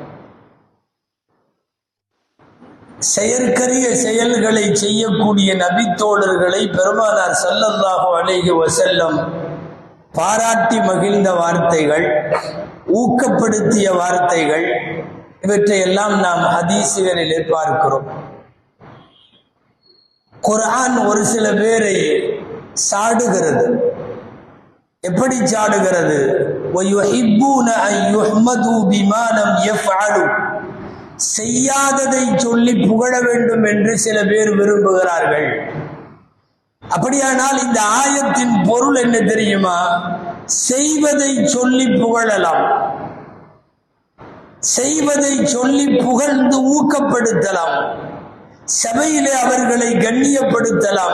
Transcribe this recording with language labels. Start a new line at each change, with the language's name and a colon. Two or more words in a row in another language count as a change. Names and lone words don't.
Tamil: செயற்கரிய செயல்களை செய்யக்கூடிய நபித்தோழர்களை பெருமானார்
Arabic: صلى الله عليه وسلم
Tamil: பாராட்டி மகிழ்ந்த வார்த்தைகள், ஊக்கப்படுத்திய வார்த்தைகள், இவற்றையெல்லாம் நாம் ஹதீஸுகளிலே பார்க்கிறோம். குர்ஆன் ஒரு சில பேரை சாடுகிறது. எப்படி சாடுகிறது?
Arabic: وَيُحِبُّونَ أَن يُحْمَدُوا بِمَا لَمْ يَفْعَلُوا.
Tamil: செய்யாததை சொல்லி புகழ வேண்டும் என்று சில பேர் விரும்புகிறார்கள். அப்படியானால் இந்த ஆயத்தின் பொருள் என்ன தெரியுமா? செய்வதை சொல்லி புகழலாம், செய்வதை சொல்லி புகழ்ந்து ஊக்கப்படுத்தலாம், சபையிலே அவர்களை கண்ணியப்படுத்தலாம்.